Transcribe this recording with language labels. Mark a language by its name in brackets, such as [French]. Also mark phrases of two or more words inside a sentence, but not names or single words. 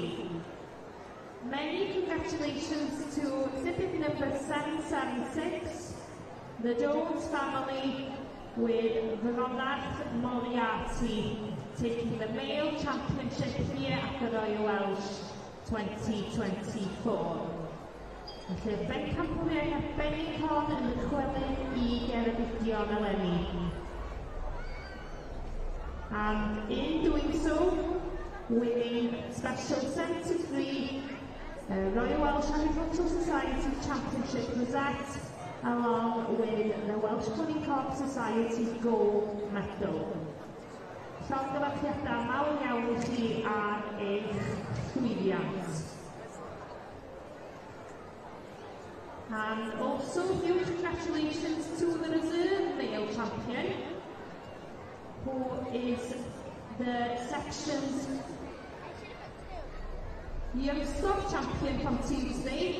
[English] Many congratulations to exhibit number 776, the Jones family, with Veronath Moriarty taking the male championship here at the Royal Welsh 2024. [Welsh] Felly, bencampwriaeth arbennig hon yn dychwelyd I Geredigion eleni. [English] And in doing so, winning Special 73 Royal Welsh Agricultural Society Championship rosette, along with the Welsh Pony Corp Society Gold Medal. [Welsh] Llongyfarchiadau mawr iawn I chi ar eich llwyddiant. [English] And also huge congratulations to the reserve male champion, who is the section's youngster champion from Tuesday.